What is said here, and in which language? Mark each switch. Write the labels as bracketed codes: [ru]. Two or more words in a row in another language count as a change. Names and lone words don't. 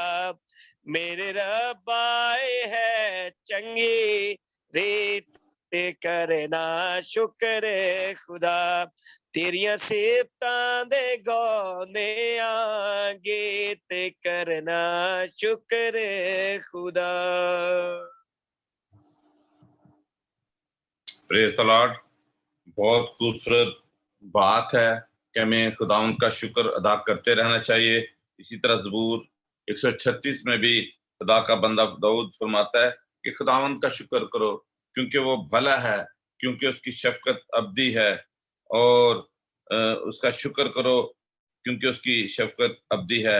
[pa] ਮੇਰੇ ਰਬਾਏ ਹੈ ਚੰਗੀ ਰੀਤ ਕਰਨਾ ਸ਼ੁਕਰ ਖ਼ੁਦਾ। ਤੇਰੀਆਂ ਸਿਫ਼ਤਾਂ ਦੇ ਗਾਣੇ ਗੀਤ ਕਰਨਾ ਸ਼ੁਕਰ ਖ਼ੁਦਾ। [en] Praise the Lord. [ur] بہت خوبصورت بات ہے کہ ہمیں خداوند کا شکر ادا کرتے رہنا چاہیے. اسی طرح زبور 136 میں بھی خدا کا بندہ داؤد فرماتا ہے کہ خداوند کا شکر کرو کیونکہ وہ بھلا ہے، کیونکہ اس کی شفقت ابدی ہے، اور اس کا شکر کرو کیونکہ اس کی شفقت ابدی ہے.